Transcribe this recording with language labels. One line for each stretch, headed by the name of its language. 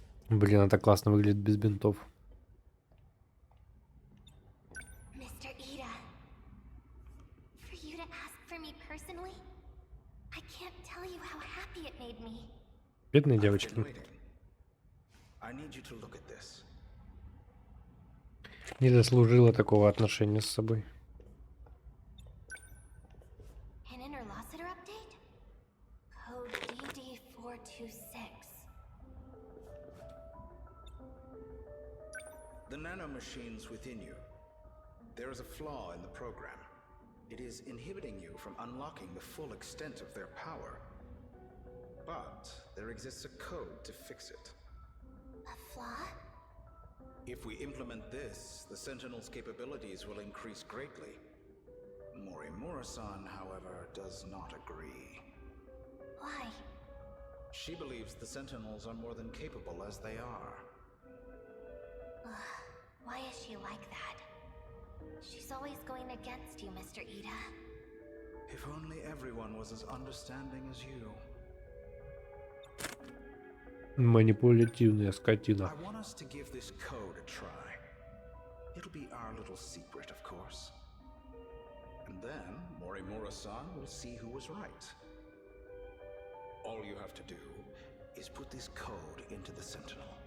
Russian: Блин, это классно выглядит без бинтов.
English: Mr. Ida, for you to ask for me personally, I can't tell you how happy it made me.
Russian: Бедные девочки.
English: I need you to look at this.
Russian: Не заслужила такого отношения с собой.
English: An interlocutor update? Code DD426. The nanomachines within you. There is a flaw in the program. It is inhibiting you from unlocking the full extent of their power. But there exists a code to fix it. A flaw? If we implement this, the Sentinel's capabilities will increase greatly. Morimura-san, however, does not agree. Why? She believes the Sentinels are more than capable as they are. Why is she like that? She's always going against you, Mr. Ida. If only everyone was as understanding as you.
Russian: Манипулятивная скотина.
English: I want us to give this code a try. It'll be our little secret, of course. And then Morimura-san will see who was right. All you have to do is put this code into the Sentinel.